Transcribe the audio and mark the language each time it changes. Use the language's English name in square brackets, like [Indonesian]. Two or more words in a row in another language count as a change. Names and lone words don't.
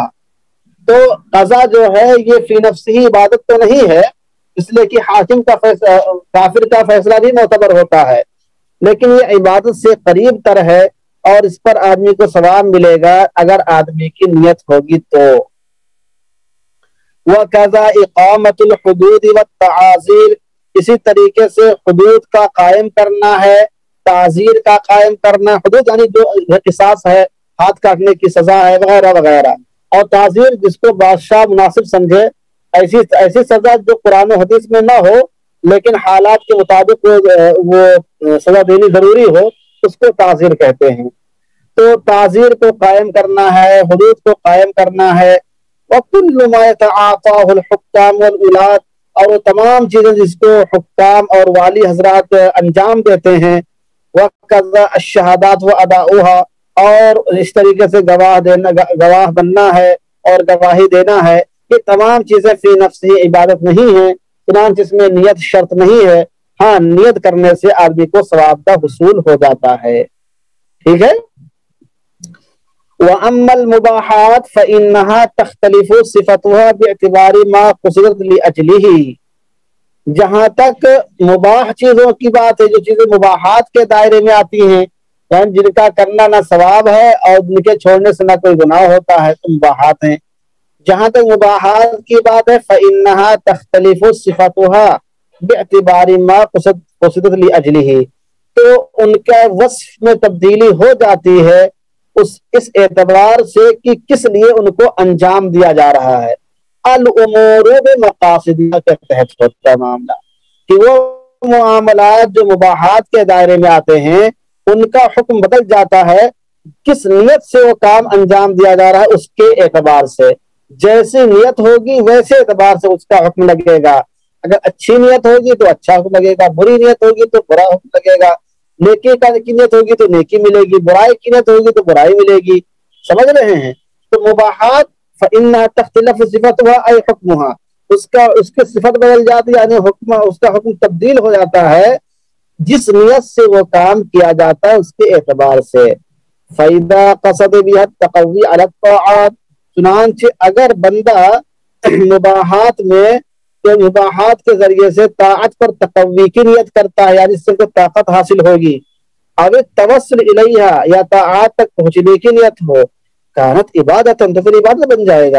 [Urdu] تو قضا جو ہے یہ فی نفسی عبادت تو نہیں ہے، اس لیے کہ حاکم کا فیصلہ، کافر کا فیصلہ بھی معتبر ہوتا ہے، لیکن یہ عبادت سے قریب تر ہے اور اس پر آدمی کو ثواب ملے گا اگر آدمی کی نیت ہوگی تو۔ [Arabic] وَكَذَا إِقَامَةُ الْحُدُودِ وَالتَّعَازِيرِ، [Urdu] اسی طریقے سے حدود کا قائم کرنا ہے، تعزیر کا قائم کرنا، حدود یعنی جو قصاص ہے، ہاتھ کاٹنے کی سزا ہے وغیرہ وغیرہ، اور تعزیر جس کو بادشاہ مناسب سمجھے، ایسی سزا جو قرآن و حدیث میں نہ ہو لیکن حالات کے مطابق وہ سزا دینی ضروری ہو، اس کو تعزیر کہتے ہیں۔ تو تعزیر کو قائم کرنا ہے، حدود کو قائم کرنا ہے۔ [Arabic] وَكُلُّ مَا يَتَعَاطَاهُ الْحُكَّامُ وَالْوُلَاةُ، [Urdu] اور وہ تمام چیزیں جس کو حکام اور والی حضرات انجام دیتے ہیں، [Arabic] وكذا الشهادات وأداؤها, [Urdu] اور اس طریقے سے گواہ بننا ہے اور گواہی دینا ہے. یہ تمام چیزیں فی نفسی عبادت نہیں ہے، چنانچہ اس میں نیت شرط نہیں ہے. ہاں، نیت کرنے سے آدمی کو ثواب کا حصول ہو جاتا ہے. ٹھیک ہے. [Arabic] وأما المباحات فإنها تختلف صفتها باعتبار ما قصدت لأجله. [Urdu] جہاں تک مباح چیزوں کی بات ہے، جو چیزیں مباحات کے دائرے میں آتی ہیں، یعنی جن کا کرنا نہ ثواب ہے اور جن کے چھوڑنے سے نہ کوئی گناہ ہوتا ہے، تو مباحات ہیں. جہاں تک مباحات کی بات ہے, [Arabic] فإنها تختلف صفتها باعتبار ما قصدت لأجله, [Urdu] تو ان کا وصف میں تبدیلی ہو جاتی ہے اس اعتبار سے کہ کس لیے ان کو انجام دیا جا رہا ہے. [Arabic] الأمور بمقاصدها [Urdu] کے تحت ہوتا ہے معاملہ، کہ وہ معاملات جو مباحات کے دائرے میں آتے ہیں، ان کا حکم بدل جاتا ہے کس نیت سے وہ کام انجام دیا جا رہا ہے اس کے اعتبار سے. جیسی نیت ہوگی ویسے اعتبار سے اس کا حکم لگے گا. اگر اچھی نیت ہوگی تو اچھا حکم لگے گا، بری نیت ہوگی تو برا حکم لگے گا. نیکی کی نیت ہوگی تو نیکی ملے گی، برائی کی نیت ہوگی تو برائی ملے گی. سمجھ رہے ہیں. [Arabic] तो مباحات فإنها تختلف صفتها أي حكمها, [Urdu] اس کے صفت بدل جاتی ہے، یعنی حکم، اس کا حکم تبدیل ہو جاتا ہے جس نیت سے وہ کام کیا جاتا ہے اس کے اعتبار سے. [Arabic] فإذا قصد بها التقوي على الطاعات, [Urdu] چنانچہ اگر بندہ مباحات کے ذریعے سے طاعت پر تقوی کی نیت کرتا ہے، یعنی اس سے طاقت حاصل ہوگی, [Arabic] أو التوسل إليها, [Urdu] یا طاعت تک پہنچنے کی نیت ہو, [Arabic] كانت عبادة, [Urdu] تو پھر عبادت بن جائے گا.